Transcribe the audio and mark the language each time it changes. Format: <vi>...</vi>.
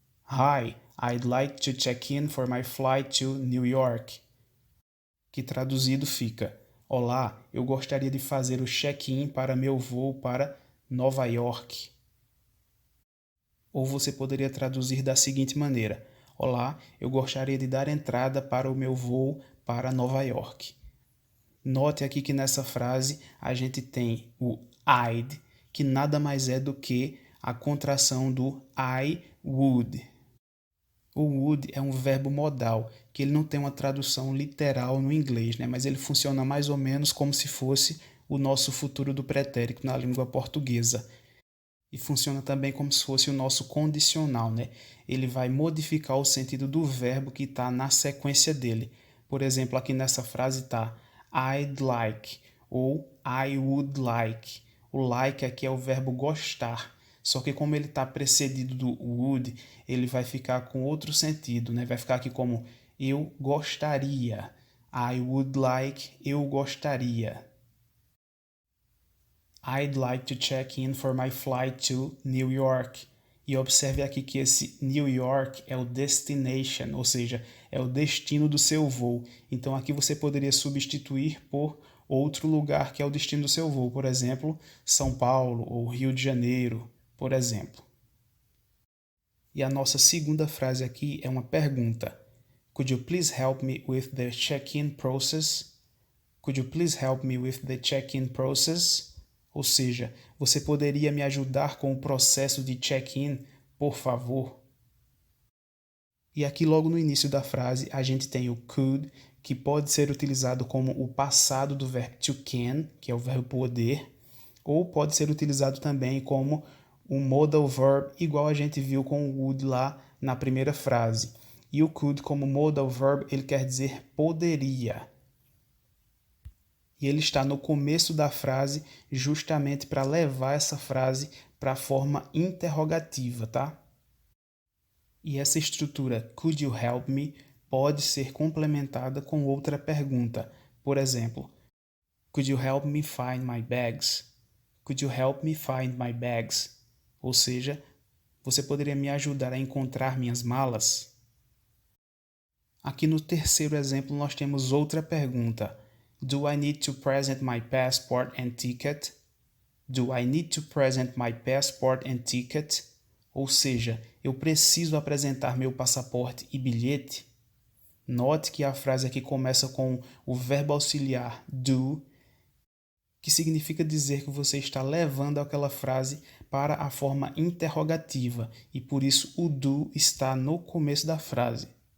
<en>Hi, I'd like to check in for my flight to New York.</en> <pt>Que traduzido fica: Olá, eu gostaria de fazer o check-in para meu voo para Nova York. Ou você poderia traduzir da seguinte maneira: Olá, eu gostaria de dar entrada para o meu voo para Nova York. Note aqui que nessa frase a gente tem o I'd, que nada mais é do que a contração do I would. O would é um verbo modal, que ele não tem uma tradução literal no inglês, né? Mas ele funciona mais ou menos como se fosse o nosso futuro do pretérito na língua portuguesa. E funciona também como se fosse o nosso condicional, né? Ele vai modificar o sentido do verbo que está na sequência dele. Por exemplo, aqui nessa frase está</pt> <en>I'd like</en> <pt>ou</pt> <en>I would like.</en> <pt>O like aqui é o verbo gostar. Só que como ele está precedido do would, ele vai ficar com outro sentido, né? Vai ficar aqui como eu gostaria.</pt> <en>I would like,</en> <pt>eu gostaria.</pt> <en>I'd like to check in for my flight to New York.</en> <pt>E observe aqui que esse New York é o destination, ou seja, é o destino do seu voo. Então aqui você poderia substituir por outro lugar que é o destino do seu voo. Por exemplo, São Paulo ou Rio de Janeiro, por exemplo. E a nossa segunda frase aqui é uma pergunta.</pt> <en>Could you please help me with the check-in process? Could you please help me with the check-in process?</en> <pt>Ou seja, você poderia me ajudar com o processo de check-in, por favor? E aqui logo no início da frase a gente tem o could, que pode ser utilizado como o passado do verbo to can, que é o verbo poder, ou pode ser utilizado também como um modal verb, igual a gente viu com o would lá na primeira frase. E o could como modal verb, ele quer dizer poderia. E ele está no começo da frase justamente para levar essa frase para a forma interrogativa, tá? E essa estrutura</pt> <en>could you help me</en> <pt>pode ser complementada com outra pergunta. Por exemplo,</pt> <en>could you help me find my bags? Could you help me find my bags?</en> <pt>Ou seja, você poderia me ajudar a encontrar minhas malas? Aqui no terceiro exemplo nós temos outra pergunta.</pt> <en>Do I need to present my passport and ticket? Do I need to present my passport and ticket?</en> <pt>Ou seja, eu preciso apresentar meu passaporte e bilhete? Note que a frase aqui começa com o verbo auxiliar do que significa dizer que você está levando aquela frase para a forma interrogativa e por isso o do está no começo da frase.</pt>